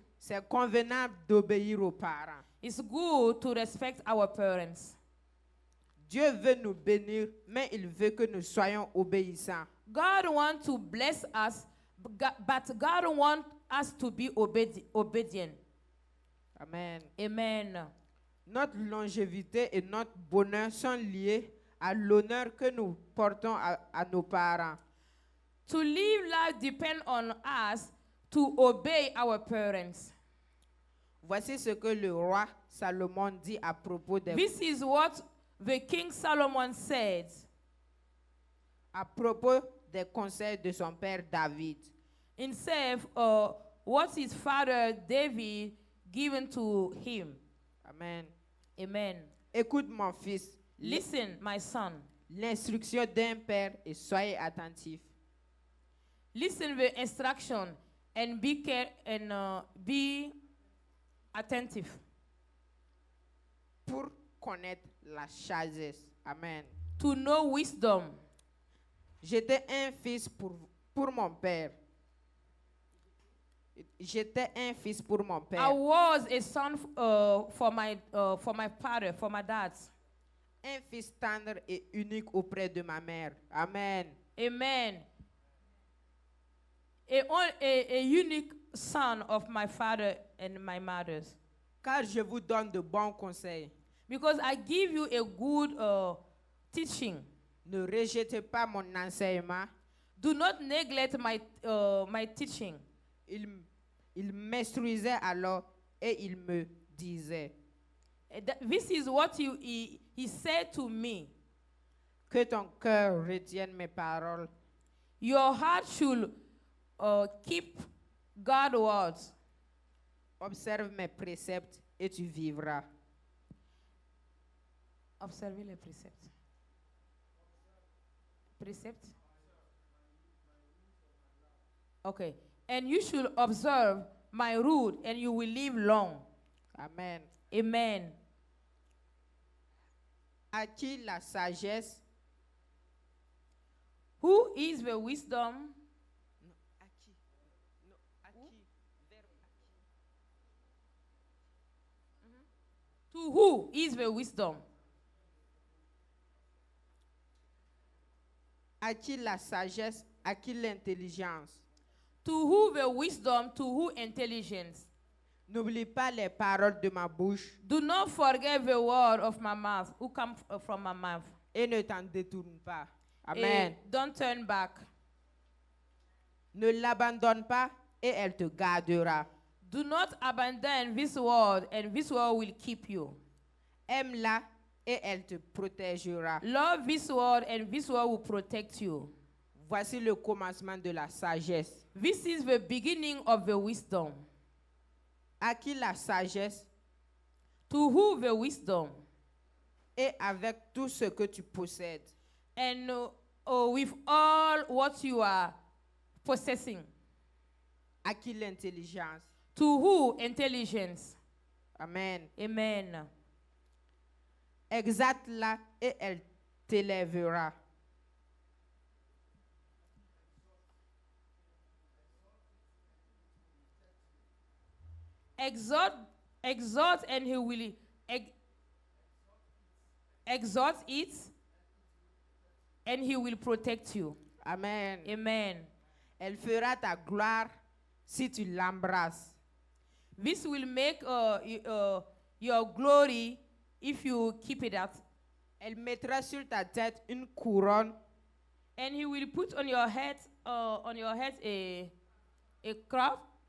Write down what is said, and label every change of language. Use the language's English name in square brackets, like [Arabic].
[French] c'est convenable d'obéir aux parents. [English] it's good to respect our parents. [French] Dieu veut nous bénir, mais il veut que nous soyons obéissants. [English] God wants to bless us, but God wants us to be obedient. [French] Amen. [English] Amen. [French] Notre longévité et notre bonheur sont liés à l'honneur que nous portons à nos parents. [English] To live life depends on us to obey our parents. [French] Voici ce que le roi Salomon dit à propos des, [English] This is what the King Solomon said [French] à propos des conseils de son père David. [English] in self, what his father David given to him. [French] Amen. [English] Amen. [French] Écoute mon fils, [English] Listen, my son. [French] l'instruction d'un père et soyez attentifs. [English] Listen the instruction and be attentive. [French] Pour connaître la sagesse. Amen. [English] To know wisdom. [French] J'étais un fils pour mon père. J'étais un fils pour mon [English] I [French] père. [English] was a son for my father, for my dad. [French] Un fils tendre et unique auprès de ma mère. Amen. [English] Amen. A unique son of my father and my mother's. [French] Car je vous donne de bons conseils. [English] Because I give you a good teaching. [French] Ne rejetez pas mon enseignement. [English] Do not neglect my teaching. [French] Il m'instruisait alors et il me disait [English] This is what he said to me. [French] que ton cœur retienne mes paroles. [English] Your heart should keep God's words. [French] Observe mes préceptes et tu vivras. Observez les préceptes. Préceptes? [English] Okay. And you should observe my rule, and you will live long. [French] Amen. [English] Amen. [French] À qui la sagesse? [English] Who is the wisdom? [French] Non, à qui? Non, à qui? Verbe à qui? [English] To who is the wisdom? [French] À qui la sagesse? À qui l'intelligence? [English] To who the wisdom? To who intelligence? [French] N'oublie pas les paroles de ma bouche [English] Do not forget the word of my mouth, who come from my mouth. [French] et ne t'en détourne pas. Amen. [English] Don't turn back. [French] Ne l'abandonne pas et elle te gardera. [English] Do not abandon this word, and this word will keep you. [French] Aime-la et elle te protégera. [English] Love this word, and this word will protect you. [French] Voici le commencement de la sagesse. [English] This is the beginning of the wisdom. [French] À qui la sagesse? [English] To who the wisdom? [French] Et avec tout ce que tu possèdes. [English] And with all what you are possessing. [French] À qui l'intelligence? [English] To who intelligence? [French] Amen. [English] Amen. [French] Exalte-la et elle t'élèvera. [English] Exhort, and he will exhort it, and he will protect you. [French] Amen. [English] Amen. [French] Elle fera ta gloire si tu l'embrasses. [English] This will make your glory if you keep it up. [French] Elle mettra sur ta tête une couronne [English] And he will put on your head a crop,